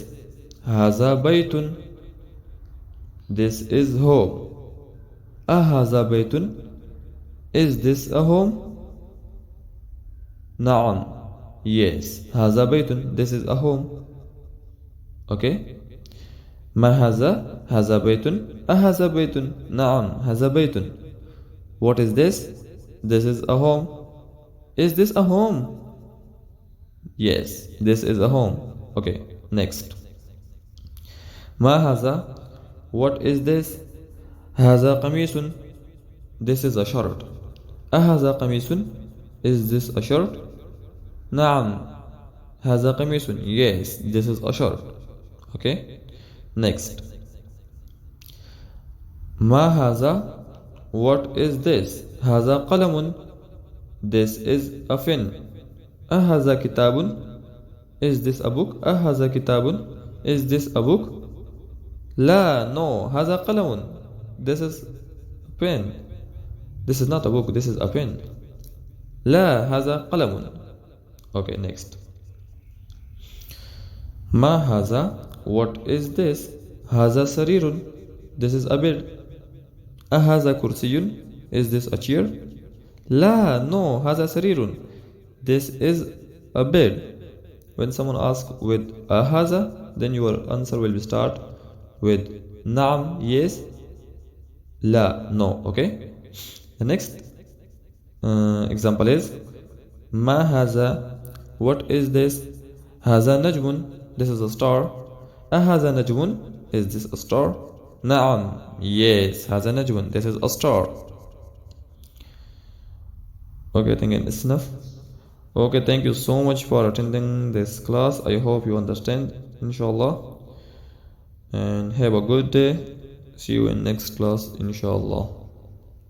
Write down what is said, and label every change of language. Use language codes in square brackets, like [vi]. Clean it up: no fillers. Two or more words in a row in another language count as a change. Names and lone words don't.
[ar] هذا بيتٌ, [en] this is home. [ar] أهذا بيتٌ, [en] is this a home? [ar] Na'am, yes. هذا بيتٌ, [en] this is a home. Okay. [ar] ما هذا، هذا بيتٌ، أهذا بيتٌ، نعم، هذا بيتٌ. [en] What is this? This is a home. Is this a home? Yes, this is a home. Okay, next. [ar] ما هذا, [en] what is this? [ar] هذا قميصٌ, [en] this is a shirt. [ar] أهذا قميصٌ, [en] is this a shirt? [ar] Na'am, هذا قميصٌ, [en] yes, this is a shirt. Okay, next. [ar] ما هذا, [en] what is this? [ar] هذا قلمٌ, [en] this is a pen. [ar] أهذا كتابٌ, [en] is this a book? [ar] أهذا كتابٌ, [en] is this a book? [ar] La, no, هذا قلمٌ, [en] this is a pen. This is not a book, this is a pen. [ar] La, هذا قلمٌ. [en] Okay, next. [ar] ما هذا, [en] what is this? [ar] هذا سريرٌ, [en] this is a bed. [ar] أهذا كرسيٌّ, [en] is this a chair? [ar] La, no, هذا سريرٌ, [en] this is a bed. When someone asks with ahaza, then your answer will be start with naam, yes, la, no. Okay. The next example is [ar] ما هذا, [en] what is this? [ar] هذا نجمٌ, [en] this is a star. [ar] أهذا نجمٌ, [en] is this a star? [ar] Naam, yes, هذا نجمٌ, [en] this is a star. Okay, I think it's enough. Okay, thank you so much for attending this class. I hope you understand, inshallah. And have a good day. See you in next class, inshallah.